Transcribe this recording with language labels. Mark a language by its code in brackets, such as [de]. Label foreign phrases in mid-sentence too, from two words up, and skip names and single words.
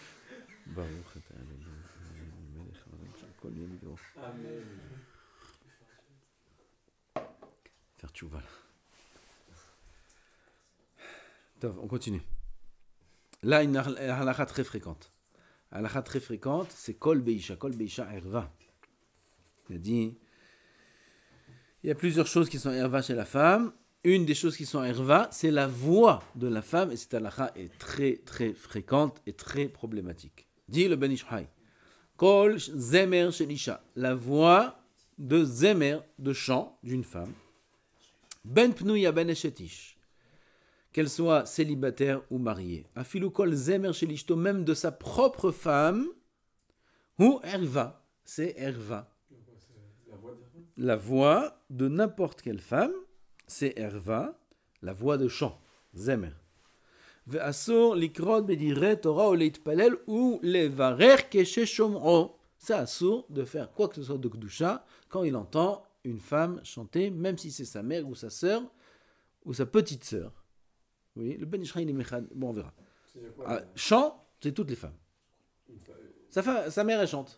[fr] Amen. Faire tchouva. On continue. Là, une halakha très fréquente. Halakha très fréquente, c'est [he] קול באשה ערוה. [fr] Il a dit, il y a plusieurs choses qui sont erva chez la femme. Une des choses qui sont erva, c'est la voix de la femme, et cette halakha est très très fréquente et très problématique. Dit le Ben Ish Chai, [he] קול זמר של אשה, [fr] la voix de zemer, de chant d'une femme, [he] בין פנויה בין אשת איש, [fr] qu'elle soit célibataire ou mariée, [he] אפילו קול זמר של אשתו, [fr] même de sa propre femme, [he] הוא ערוה, [fr] c'est erva. La voix de n'importe quelle femme, c'est erva, la voix de chant, zemer. [he] ואסור לקרות בדברי תורה או להתפלל או לברך כש שומעו. [fr] C'est asur de faire quoi que ce soit de kedusha quand il entend une femme chanter, même si c'est sa mère ou sa sœur ou sa petite sœur. Oui, le Ben Ish Chai, bon, on verra. Chant, c'est toutes les femmes. Sa mère, elle chante.